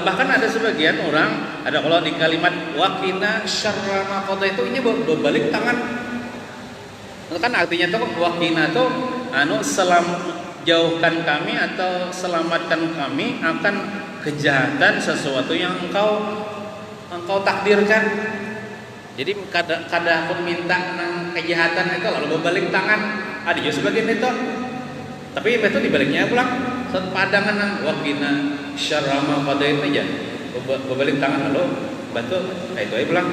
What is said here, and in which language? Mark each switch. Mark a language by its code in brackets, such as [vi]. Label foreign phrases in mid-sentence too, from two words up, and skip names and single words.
[id] Bahkan ada sebagian orang ada kalau di kalimat [ar] وقنا شر ما قضى [id] itu ini berbalik tangan. Kan artinya tuh waqina tuh jauhkan kami atau selamatkan kami akan kejahatan sesuatu yang engkau takdirkan. [bjn] Jadi kada pun minta nang kejahatan itu lalu berbalik tangan. [id] Ada juga sebagian itu. [bjn] Tapi itu dibaliknya pulang sepadangan nang [ar] وقنا شر ما قضيت [bjn] aja. Berbalik tangan lalu bantu itu aja pulang.